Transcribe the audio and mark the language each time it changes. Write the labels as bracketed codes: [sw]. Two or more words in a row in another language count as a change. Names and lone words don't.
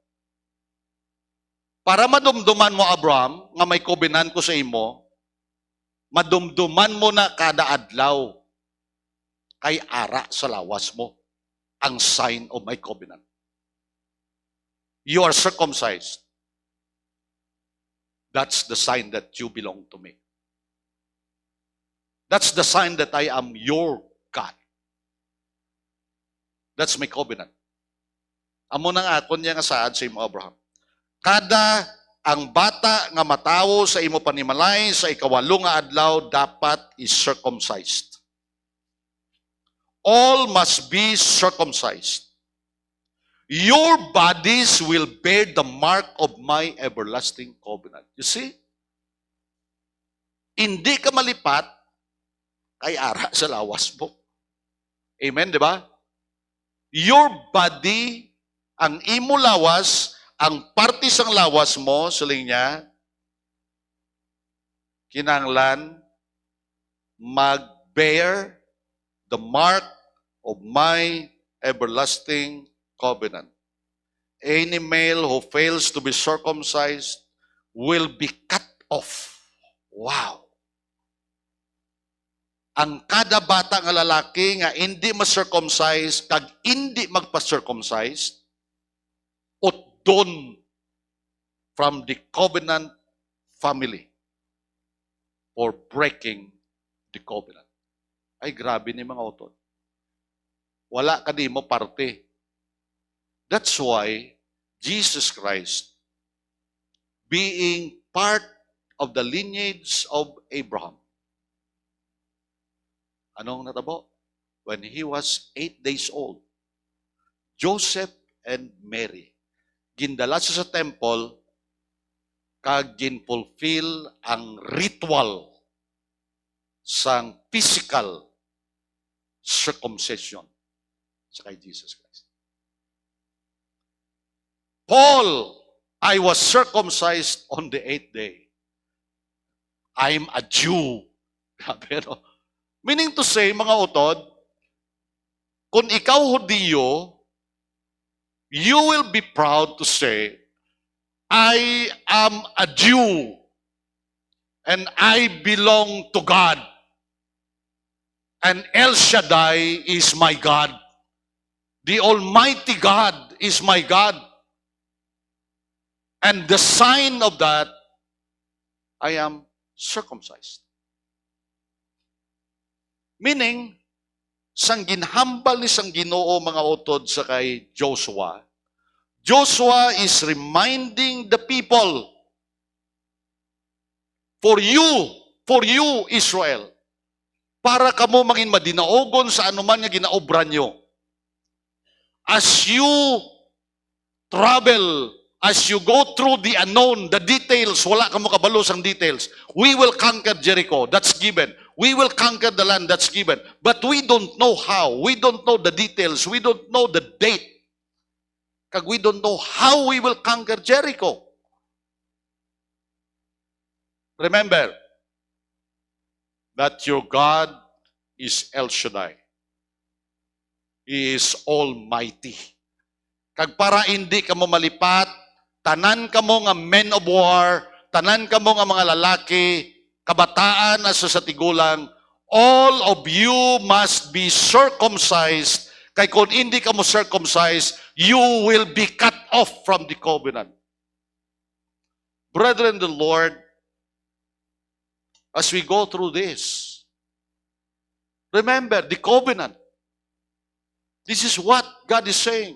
[hil] Para madumduman mo, Abraham, nga may covenant ko sa imo, madumduman mo na kada adlaw kay ara sa lawas mo ang [en] sign of my covenant. You are circumcised. That's the sign that you belong to me. That's the sign that I am your God. That's my covenant. [hil] Amo nang akon niya nga saad sa imo, Abraham. Kada ang bata nga matawo sa imo panimalay sa ikawalo nga adlaw dapat [en] is circumcised. All must be circumcised. Your bodies will bear the mark of my everlasting covenant. You see? [hil] Hindi ka malipat kay ara sa lawas mo. [en] Amen, [tl] di ba? [en] Your body, [hil] ang imo lawas, ang parte sang lawas mo, suling niya, kinanglan, [en] mag-bear the mark of my everlasting covenant. Any male who fails to be circumcised will be cut off. [hil] Wow! Ang kada bata nga lalaki nga hindi ma-circumcise, kag hindi magpa-circumcise, utdon [en] from the covenant family for breaking the covenant. [hil] Ay, grabe ni mga utod. Wala ka di mo parte. [en] That's why Jesus Christ, being part of the lineage of Abraham, [hil] anong natabo? [en] When he was 8 days old, Joseph and Mary, [hil] gindala siya sa temple, kag ginfulfill ang ritual sang [en] physical circumcision [hil] sa kay Jesus Christ. [en] Paul, I was circumcised on the 8th day. I'm a Jew. Pero, meaning to say, [hil] mga utod, kung ikaw Hudiyo, [en] you will be proud to say, I am a Jew and I belong to God. And El Shaddai is my God. The Almighty God is my God. And the sign of that, I am circumcised. Meaning, [hil] sang ginhambal ni sang Ginoo mga utod sa kay Joshua, Joshua [en] is reminding the people, for you, Israel, [hil] para kamo maging madinaogon sa anuman nga ginaobra nyo. [en] As you travel, as you go through the unknown, the details, [hil] wala kamo kabalo sang details. [en] We will conquer Jericho, that's given. We will conquer the land, that's given. But we don't know how. We don't know the details. We don't know the date. Kag we don't know how we will conquer Jericho. Remember that your God is El Shaddai. He is Almighty. [hil] Kag para hindi ka mo malipat, tanan ka mo nga [en] men of war, [hil] tanan ka mo nga mga lalaki, kabataan na sa tigulang, [en] all of you must be circumcised. [hil] Kay kung hindi ka mo [en] circumcised, you will be cut off from the covenant. Brethren, the Lord, as we go through this, remember the covenant. This is what God is saying.